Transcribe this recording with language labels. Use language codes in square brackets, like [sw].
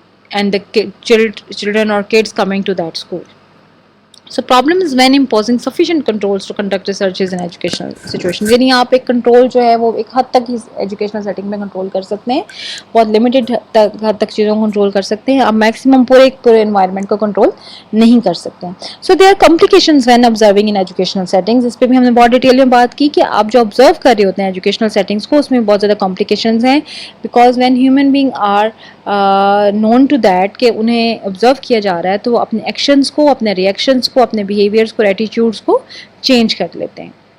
[en] and the children or kids coming to that school. So problem is when imposing sufficient controls to conduct researches in educational situations. [ur] یعنی آپ ایک control جو ہے وہ ایک حد تک ہی ایجوکیشنل سیٹنگ میں کنٹرول کر سکتے ہیں, بہت لمیٹیڈ حد تک چیزوں کو کنٹرول کر سکتے ہیں, آپ میکسیمم پورے انوائرمنٹ کو کنٹرول نہیں کر سکتے ہیں. [en] So there are complications when observing in educational settings. [ur] اس پہ بھی ہم نے بہت ڈیٹیل میں بات کی کہ آپ جو آبزرو کر رہے ہوتے ہیں ایجوکیشنل سیٹنگس کو, اس میں بہت زیادہ کمپلیکیشنز ہیں, [en] because when human being are known to that [ur] کہ انہیں آبزرو کیا جا رہا ہے, تو وہ اپنے ایکشنز کو, اپنے ریئیکشنز کو, اپنے بیہیویئرس کو, ایٹیٹیوڈس کو چینج کر لیتے ہیں.